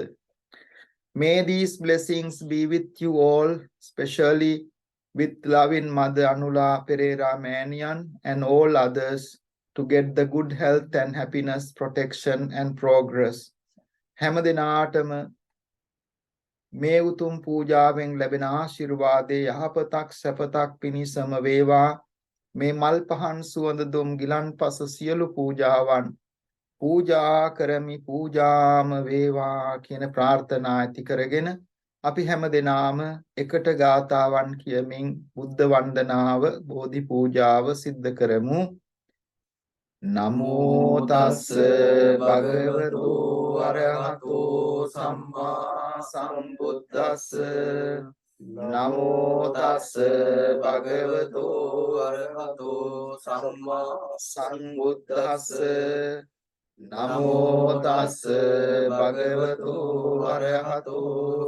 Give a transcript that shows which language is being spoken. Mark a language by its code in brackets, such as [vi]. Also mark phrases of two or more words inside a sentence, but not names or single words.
[en] May these blessings be with you all, especially with loving Mother Anula Pereira Manian and all others, to get the good health and happiness, protection and progress. [si] හැම දිනාටම මේ උතුම් පූජාවෙන් ලැබෙන ආශිර්වාදයේ යහපතක් සැපතක් පිණිසම වේවා. මේ මල් පහන් සුවඳ දුම් ගිලන්පස සියලු පූජාවන් පූජා කරමි පූජාම වේවා කියන ප්‍රාර්ථනා ඇති කරගෙන අපි හැම දිනාම එකට ගාතාවන් කියමින් බුද්ධ වන්දනාව බෝධි පූජාව සිද්ධ කරමු. [pi] නමෝ තස්ස භගවතු අරහතෝ සම්මා සම්බුද්දස්ස නමෝ තස්ස භගවතු අරහතෝ සම්මා සම්බුද්දස්ස නමෝ තස්ස භගවතු අරහතෝ